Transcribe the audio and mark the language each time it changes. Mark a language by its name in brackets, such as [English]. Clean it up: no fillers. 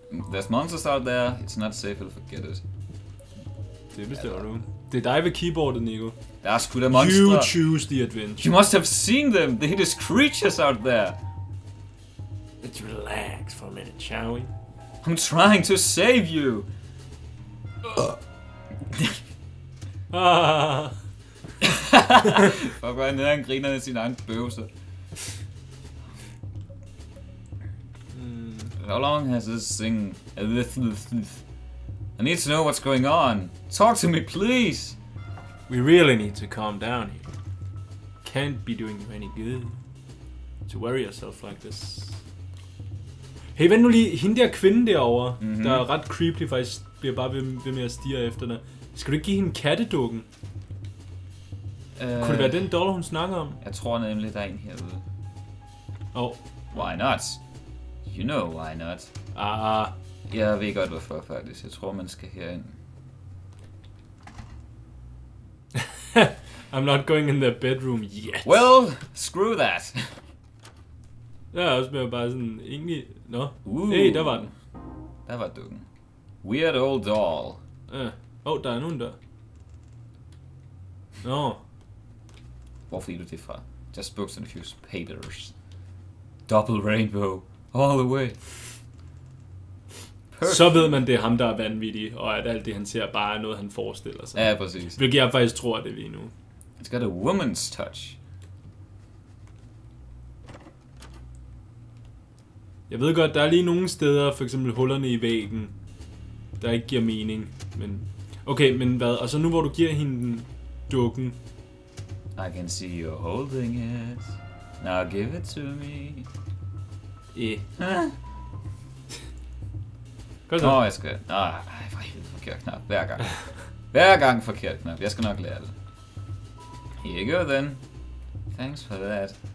[English] There's monsters out there. It's not safe, to forget it. [Danish] Det bestemmer du. Det er dig ved keyboardet, Nico. Der er sgu da monster. [English] You choose the adventure. You must have seen them. The hideous creatures out there. Let's relax for a minute, shall we? I'm trying to save you. [Danish] Fuck, hvor han griner af sin egen bøvser. [English] How long has this thing... I need to know what's going on. Talk to me, please. We really need to calm down here. Can't be doing you any good to worry yourself like this. [Danish] Hey, vent nu lige. Hende der kvinde derovre, der er ret creepy, faktisk bliver bare ved med at stirre efter dig. Skal du ikke give hende kattedukken? Kunne det være den doll, hun snakker om? Jeg tror nemlig, der er en herude. [English] Why not? You know why not. [Danish] Jeg ved godt hvorfor, faktisk. Jeg tror, man skal herind. [English] I'm not going in the bedroom yet. Well, screw that. [Danish] Jeg er også mere bare sådan, egentlig... Hey, der var den. Der var dukken. [English] Weird old doll. [Danish] Der er nogen der. Hvor fik du det fra? [English] Just books and a few papers. Double rainbow. All the way. Perfect. [Danish] Så ved man, det er ham, der er vanvittig, og at alt det, han ser, bare er noget, han forestiller sig. Ja, præcis. Hvilket jeg faktisk tror, det er lige nu. [English] It's got a woman's touch. [Danish] Jeg ved godt, der er lige nogle steder, for eksempel hullerne i væggen, der ikke giver mening. Men okay, men hvad? Og så nu, hvor du giver hende dukken. [English] I can see you holding it. Now give it to me. [Danish] Gør så. Nå, jeg skal... Nej, for helvede, forkert knap. Hver gang. Hver gang forkert knap. Jeg skal nok lære det. [English] Here you go then. Thanks for that.